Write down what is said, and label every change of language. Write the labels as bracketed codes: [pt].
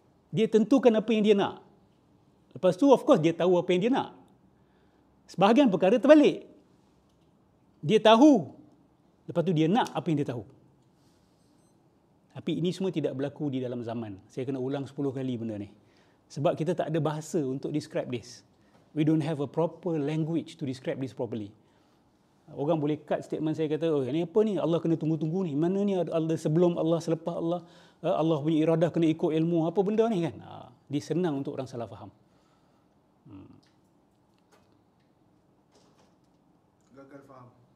[ms] Dia tentukan apa yang dia nak. Lepas tu of course dia tahu apa yang dia nak. Sebahagian perkara terbalik. Dia tahu, lepas tu dia nak apa yang dia tahu. Tapi ini semua tidak berlaku di dalam zaman. Saya kena ulang 10 kali benda ni. Sebab kita tak ada bahasa untuk [en] describe this. We don't have a proper language to describe this properly. [ms] Orang boleh cut statement saya kata, oh ini apa ni? Allah kena tunggu-tunggu ni. Mana ni Allah sebelum Allah, selepas Allah. Allah punya iradah kena ikut ilmu. Apa benda ni kan? Dia senang untuk orang salah faham. Gagal faham.